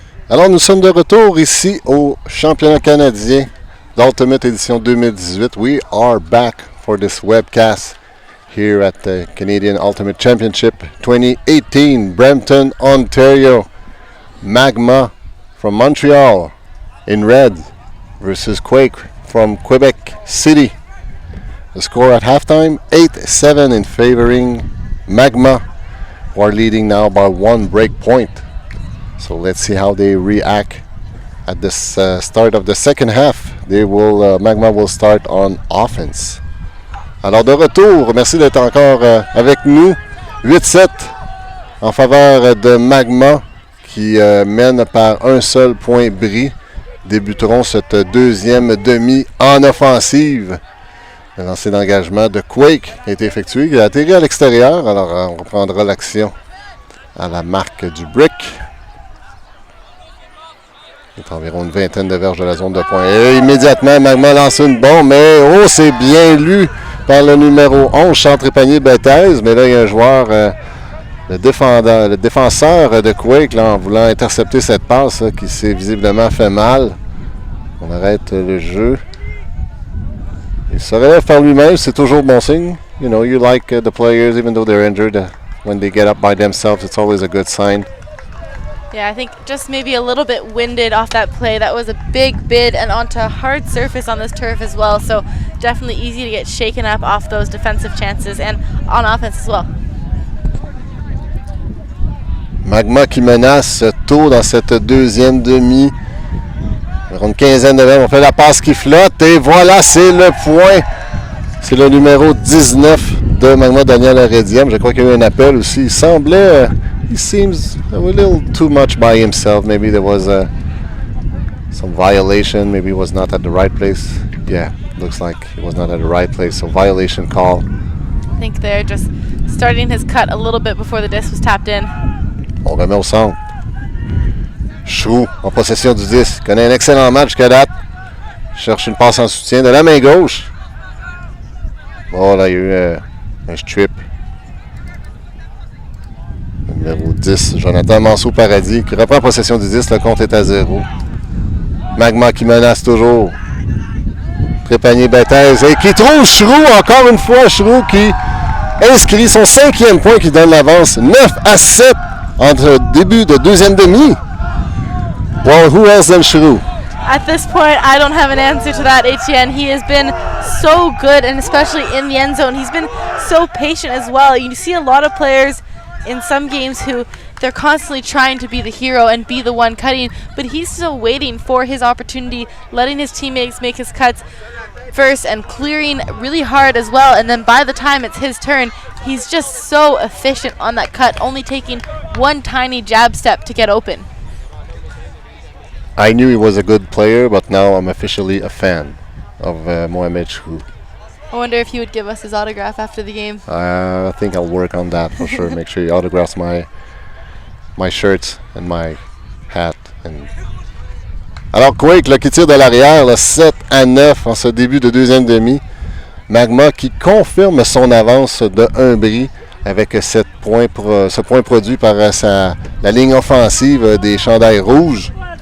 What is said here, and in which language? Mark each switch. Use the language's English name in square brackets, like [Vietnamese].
[French] Alors, nous sommes de retour ici au championnat canadien d'Ultimate Edition 2018. [English] We are back for this webcast here at the Canadian Ultimate Championship 2018, Brampton, Ontario. Magma from Montreal in red versus Quake from Quebec City. The score at halftime, 8-7 in favoring Magma, who are leading now by 1 break point. So let's see how they react at this start of the second half. Magma will start on offense. [French] Alors de retour, merci d'être encore avec nous. 8-7 en faveur de Magma qui mène par un seul point bris. Débuteront cette deuxième demi en offensive. Le lancer d'engagement de Quake qui a été effectué. Il a atterri à l'extérieur, alors on reprendra l'action à la marque du brick. Il est environ une vingtaine de verges de la zone de point. Et immédiatement, Magma lance une bombe, mais c'est bien lu par le numéro 11, Chantrépanier Bethesda. Mais là, il y a un joueur, le défenseur de Quake, là, en voulant intercepter cette passe, là, qui s'est visiblement fait mal. On arrête le jeu. Il se relève par lui-même, c'est toujours bon signe. [English] You know, you like the players, even though they're injured, when they get up by themselves, it's always a good sign. Yeah, I think just maybe a little bit winded off that play. That was a big bid and onto a hard surface on this turf as well. So definitely easy to get shaken up off those defensive chances and on offense as well. [French] Magma qui menace tôt dans cette deuxième demi. Une quinzaine de verges. On fait la passe qui flotte et voilà, c'est le point. C'est le numéro 19 de Magma, Daniel Arediam. Je crois qu'il y a eu un appel aussi. Il semblait... [English] he seems a little too much by himself. Maybe there was some violation. Maybe he was not at the right place. Yeah, looks like he was not at the right place. So violation call. I think they're just starting his cut a little bit before the disc was tapped in. [French] On remet au centre. Chou en possession du disque. Connaît un excellent match jusqu'à date. Cherche une passe en soutien de la main gauche. Oh là, il y a eu un strip. Numéro 10, Jonathan Manceau-Paradis, qui reprend possession du 10. Le compte est à 0. Magma qui menace toujours. Trépanier Bethesda et qui trouve Chroux, encore une fois. Chroux qui inscrit son 5e point qui donne l'avance 9-7 entre début de deuxième demi. [English] Well, who else than Chroux? At this point, I don't have an answer to that, Etienne. He has been so good, and especially in the end zone. He's been so patient as well. You see a lot of players in some games who they're constantly trying to be the hero and be the one cutting, but he's still waiting for his opportunity, letting his teammates make his cuts first and clearing really hard as well. And then by the time it's his turn, he's just so efficient on that cut, only taking one tiny jab step to get open. I knew he was a good player, but now I'm officially a fan of Mohamed Chroux. I wonder if he would give us his autograph after the game. I think I'll work on that for sure. Make sure he autographs my shirts and my hat. [French] Alors Quake là, qui tire de l'arrière, 7-9 en ce début de deuxième demi. Magma qui confirme son avance de 1 bris avec ce point produit par la ligne offensive des chandails rouges.